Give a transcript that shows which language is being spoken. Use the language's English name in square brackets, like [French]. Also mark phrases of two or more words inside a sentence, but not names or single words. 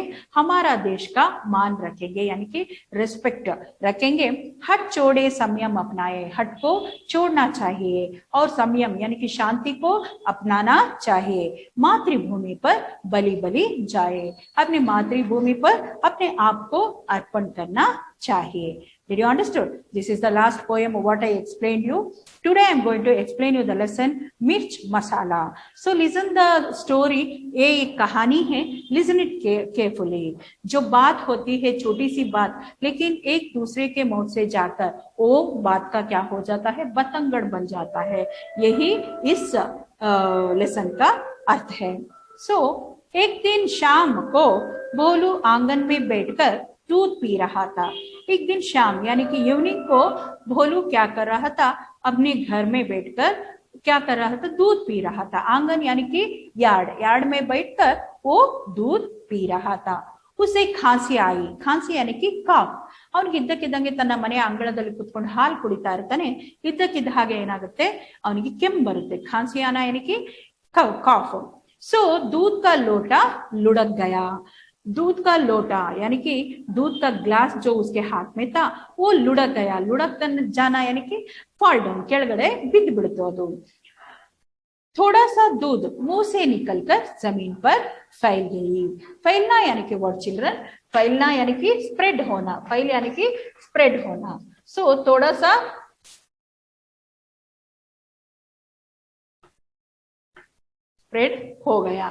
[Hindi] हमारा देश का मान रखेंगे, यानी कि रिस्पेक्ट रखेंगे. हट छोड़े संयम अपनाए, हट को छोड़ना चाहिए और संयम यानी कि शांति को अपनाना चाहिए. मातृभूमि पर बलि बलि जाए, अपनी मातृभूमि पर अपने आपको अर्पण करना चाहिए. [English] Did you understood? This is the last poem of what I explained you. Today I am going to explain you the lesson Mirch Masala. So listen the story. [Hindi] ये एक कहानी है. [English] Listen it carefully. [Hindi] जो बात होती है छोटी सी बात, लेकिन एक दूसरे के मुंह से जाकर वो बात का क्या हो जाता है? बतंगड़ बन जाता है. यही इस लेसन का अर्थ है. So एक दिन शाम को भोलू आंगन में बैठकर दूध पी रहा था. एक दिन शाम यानी कि इवनिंग को भोलू क्या कर रहा था? अपने घर में बैठकर क्या कर रहा था? दूध पी रहा था. आंगन यानी कि यार्ड में बैठकर वो दूध पी रहा था. उसे खांसी आई. खांसी यानी कि ಕಾಫ್. [Kannada] ಅವನಿಗೆ ಇದ್ದಕ್ಕಿದ್ದಂಗೆ ತನ್ನ ಮನೆಯ ಅಂಗಳದಲ್ಲಿ ಕುತ್ಕೊಂಡು ಹಾಲು ಕುಡಿತಾ ಇರ್ತಾನೆ. ಇದ್ದಕ್ಕಿದ್ದ ಹಾಗೆ ಏನಾಗುತ್ತೆ? ಅವನಿಗೆ ಕೆಮ್ಮು ಬರುತ್ತೆ. [Hindi] खांसी आना यानी कि कॉफ. सो दूध का लोटा लुढ़क गया. दूध का लोटा यानी कि दूध का ग्लास जो उसके हाथ में था वो लुढ़क गया. लुढ़क जाना यानी कि [English] fall down, [Kannada] ಕೆಳಗಡೆ ಬಿದ್ದು ಬಿಡ್ತು ಅದು. [Hindi] थोड़ा सा दूध मुंह से निकलकर जमीन पर फैल गई. फैलना यानी कि [English] what children? [Hindi] फैलना यानी कि स्प्रेड होना. फैल यानी कि स्प्रेड होना. सो थोड़ा सा स्प्रेड हो गया.